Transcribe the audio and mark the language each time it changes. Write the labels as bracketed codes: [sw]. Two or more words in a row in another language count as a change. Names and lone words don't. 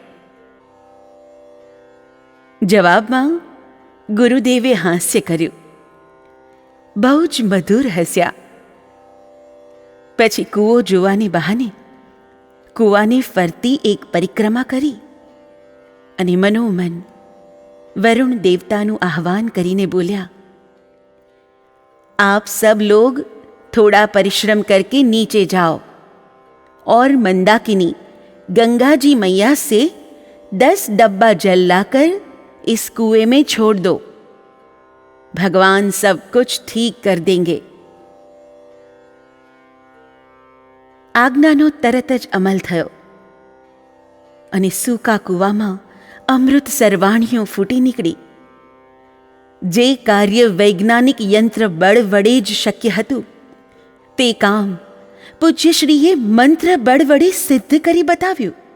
[gu] જવાબમાં ગુરુદેવે હાસ્ય કર્યું. બહુ જ મધુર હસ્યા. પછી કૂવો જોવાને બહાને કૂવાને ફરતી એક પરિક્રમા કરી અને મનોમન वरुण देवताનું આહવાન કરીને બોલ્યા, [hi] आप सब लोग थोड़ा परिश्रम करके नीचे जाओ और मंदाकिनी गंगा जी मैया से 10 डब्बा जल लाकर इस कुएं में छोड़ दो. भगवान सब कुछ ठीक कर देंगे. [gu] આજ્ઞાનો તરત જ અમલ થયો અને સૂકા કૂવામાં અમૃત સરવાણીઓ ફૂટી નીકળી. જે કાર્ય વૈજ્ઞાનિક યંત્ર બળ વડે જ શક્ય હતું તે કામ પૂજ્યશ્રીએ મંત્ર બળ વડે સિદ્ધ કરી બતાવ્યું.